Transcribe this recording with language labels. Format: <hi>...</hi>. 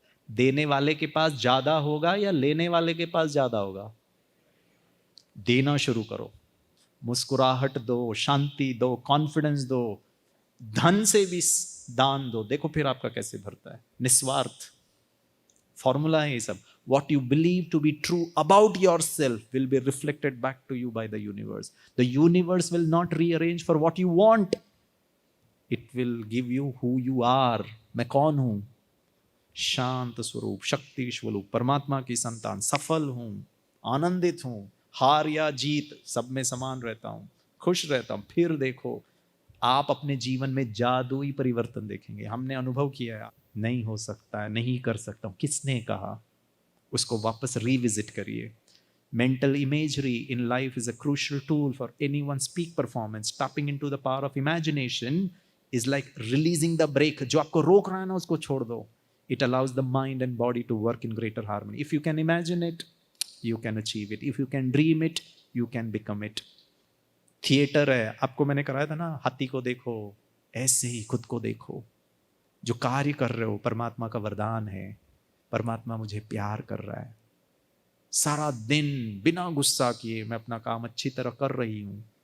<hi>देने वाले के पास ज्यादा होगा या लेने वाले के पास ज्यादा होगा? देना शुरू करो, मुस्कुराहट दो, शांति दो, कॉन्फिडेंस दो, धन से भी दान दो। देखो फिर आपका कैसे भरता है। निस्वार्थ फॉर्मूला है ये सब।</hi> <en>What you believe to be true about yourself will be reflected back to you by the universe. The universe will not rearrange for what you want. It will give you who you are.</en> <hi>मैं कौन हूं? शांत स्वरूप, शक्ति स्वरूप, परमात्मा की संतान, सफल हूं, आनंदित हूं, हार या जीत सब में समान रहता हूं, खुश रहता हूं। फिर देखो, आप अपने जीवन में जादुई परिवर्तन देखेंगे। हमने अनुभव किया है। नहीं हो सकता है, नहीं कर सकता हूं, किसने कहा? उसको वापस रिविजिट करिए।</hi> <en>Mental imagery in life is a crucial tool for anyone's peak performance. Tapping into the power of imagination is like releasing the brake.</en> <hi>जो आपको रोक रहा है ना, उसको छोड़ दो।</hi> <en>It allows the mind and body to work in greater harmony. If you can imagine it, you can achieve it. If you can dream it, you can become it.</en> <hi>Theatre है, आपको मैंने कराया था ना, हाथी को देखो, ऐसे ही खुद को देखो। जो कार्य कर रहे हो परमात्मा का वरदान है। परमात्मा मुझे प्यार कर रहा है। सारा दिन बिना गुस्सा किए मैं अपना काम अच्छी तरह कर रही हूं।</hi>